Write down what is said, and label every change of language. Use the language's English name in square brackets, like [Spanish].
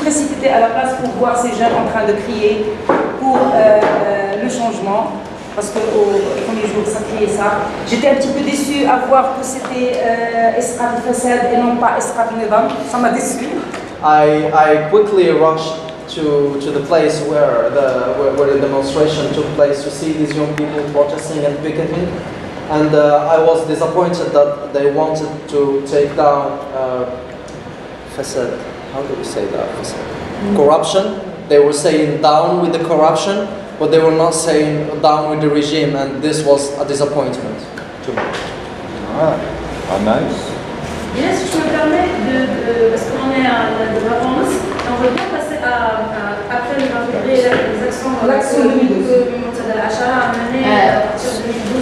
[French] suis précipitée à la place pour voir ces jeunes en train de crier pour le changement. Parce qu'au premier jour, ça criait ça. J'étais un petit peu déçue à voir que c'était Esrat Fassad et non pas Esrat Nevam. Ça m'a déçue. [English] I quickly rushed to the place where the demonstration took place to see these young people protesting and picketing. And I was disappointed that they wanted to take down Fassad. How do we say that? Corruption. They were saying down with the corruption, but they were not saying down with the regime, and this was a disappointment to me. How nice. [French] Bien, si je me permets, parce qu'on est à la vacances, on veut bien passer après le 20 février, les actions que Montada Achara a menées à partir de 2012.